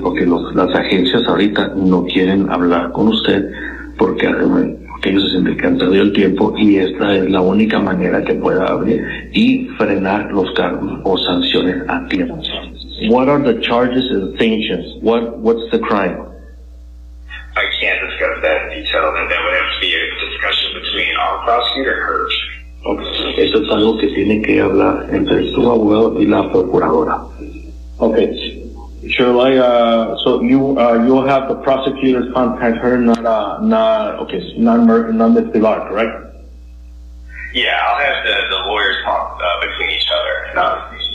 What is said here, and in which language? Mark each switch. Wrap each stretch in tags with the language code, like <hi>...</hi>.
<es>Porque las agencias ahorita no quieren hablar con usted porque ellos se sienten que han perdido el tiempo y esta es la única manera que pueda abrir y frenar los cargos o sanciones a tiempo.</es> <en>What are the charges and sanctions? What's the crime? I can't discuss that in detail, and that would have to be a discussion between our prosecutor and her. Okay.</en> <es>Eso es algo que tiene que hablar entre su abogado y la procuradora.</es> <en>Okay. Shall I, so you'll have the prosecutor contact her, not Ms. Pilar, correct? Yeah, I'll have the lawyers talk between each other.</en>